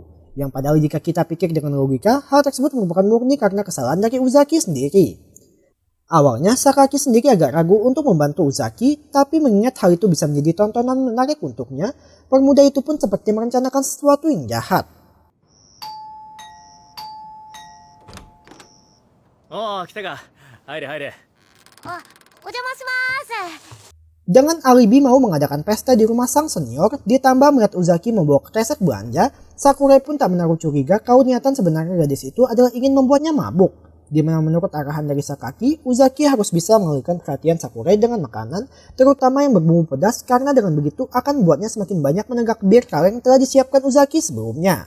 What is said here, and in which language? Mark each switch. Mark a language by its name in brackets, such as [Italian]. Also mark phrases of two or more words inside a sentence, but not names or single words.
[Indonesian] Yang padahal jika kita pikir dengan logika, hal tersebut merupakan murni karena kesalahan dari Uzaki sendiri. Awalnya Sakaki sendiri agak ragu untuk membantu Uzaki, tapi mengingat hal itu bisa menjadi tontonan menarik untuknya, pemuda itu pun seperti merencanakan sesuatu yang jahat. [Japanese] おお、来たか。入れ入れ。あ、お邪魔します。 [Indonesian] Dengan alibi mau mengadakan pesta di rumah sang senior, ditambah melihat Uzaki membawa kresek belanja, Sakurai pun tak menaruh curiga kalau niatan sebenarnya gadis itu adalah ingin membuatnya mabuk. Di mana menurut arahan dari Sakaki, Uzaki harus bisa mengalihkan perhatian Sakurai dengan makanan, terutama yang berbumbu pedas karena dengan begitu akan membuatnya semakin banyak menenggak bir kaleng yang telah disiapkan Uzaki sebelumnya.